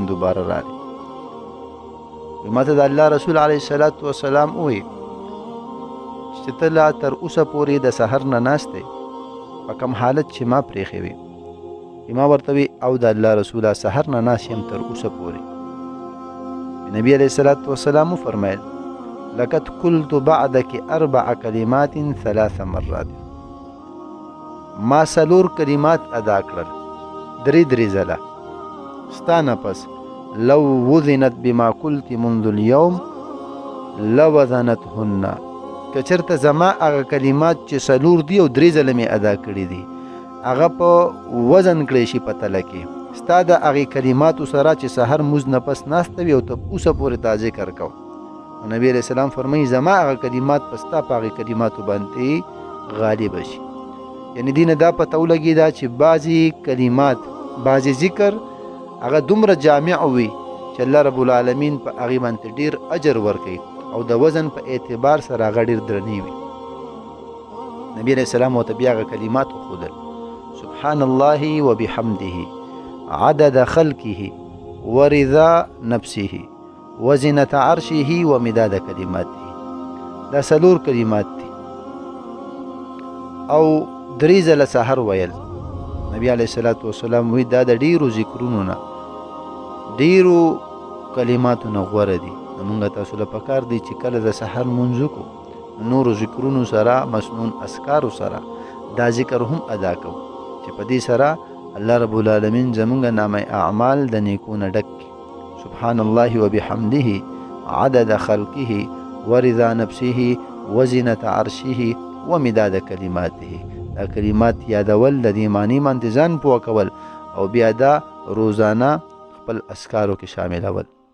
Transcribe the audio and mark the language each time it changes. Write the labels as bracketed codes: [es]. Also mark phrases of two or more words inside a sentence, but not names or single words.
[ps] دوباره راغی ما ته د الله رسول [ar] علیه الصلاۃ والسلام [ps] وویل چې ته لا تر اوسه پورې د سحر نه ناست دی په کوم حالت چې ما پرېښی وي ما ورته وی او د الله رسوله سحر نه ناست یم تر اوسه پورې نبی [ar] علیه الصلاۃ [ps] والسلام وفرمیل [ar] لقد قلت بعدك 4 کلمات 3 مرات [ps] ما 4 کلمات ادا کړل درې ځله ستا نه پس [ar] لو وزنت بما قلت منذ اليوم لوزنتهن [ps] که چېرته زما هغه کلمات چې 4 دي او 3 ځله مې ادا کړي دي هغه په وزن کړی شي په تله کې ستا د هغې کلماتو سره چې سحر مونځ نه پس ناسته وي او ته اوسه پورې تا ذکر کو نبی [ar] علیه السلام [ps] فرمایي زما هغه کلمات په ستا په هغې کلماتو باندې غالبه شي یعنې دې نه دا پته ولګېده چې بعضې کلمات بعضې ذکر هغه دومره جامع وي چې [ar] الله رب العالمین [ps] په هغې باندې ډېر اجر ورکوي او د وزن په اعتبار سره هغه ډېر درنې وي نبی [ar] علیه السلام [ps] ورته بیا هغه کلمات وښودل [ar] سبحان الله وبحمده عدد خلقه ورضا نفسه وزنة عرشه ومداد کلماته [ps] دا 4 کلمات دي او 3 ځله سحر ویل نبی [ar] علیه الصلاۃ والسلام [ps] وی دا د ډیرو ذکرونو نه ډیرو کلماتو نه غوره دي موږ تاسو له پکار دی چې کله د سحر مونځ وکړو نورو ذکرونو سره مسنون اذکارو سره دا ذکر هم ادا کوو چې په دې سره [ar] الله رب العالمین [ps] زمونږ نامه اعمال د نیکونه ډک [ar] سبحان الله وبحمده عدد خلقه ورضا نفسه وزنة عرشه ومداد کلماته [ps] دا کلمات یادول د دې معنی باندې ځان پوه کول او بیا دا روزانه خپل اذکارو کې شاملول